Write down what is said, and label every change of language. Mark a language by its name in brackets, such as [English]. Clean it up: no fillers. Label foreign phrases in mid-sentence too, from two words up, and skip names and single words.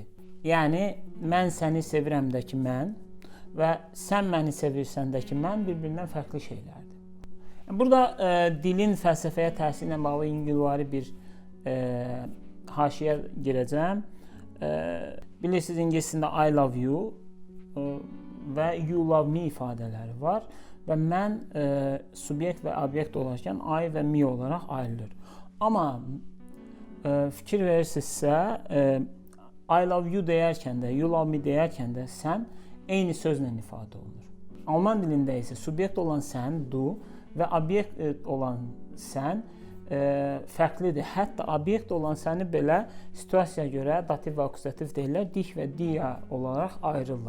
[Azerbaijani] Yəni mən səni sevirəmdəki mən və sən məni sevirsəndəki mən bir-birindən fərqli şeylərdir. Burada dilin fəlsəfəyə təsiri ilə bağlı yüngülvari bir haşiyə girəcəm. Bilirsiniz, ingilis dilində [English] I love you [Azerbaijani] və [English] you love me [Azerbaijani] ifadələri var və mən subyekt və obyekt olarkən I və me olaraq ayrılır. Amma fikir verirsinizsə, [English] I love you [Azerbaijani] deyərkən də, [English] you love me [Azerbaijani] deyərkən də sən eyni sözlə ifadə olunur. Alman dilində isə subyekt olan sən, du və obyekt olan sən fərqlidir. Hətta obyekt olan səni belə situasiyaya görə dativ və akuzativ deyirlər, dich və dia olaraq ayırırlar.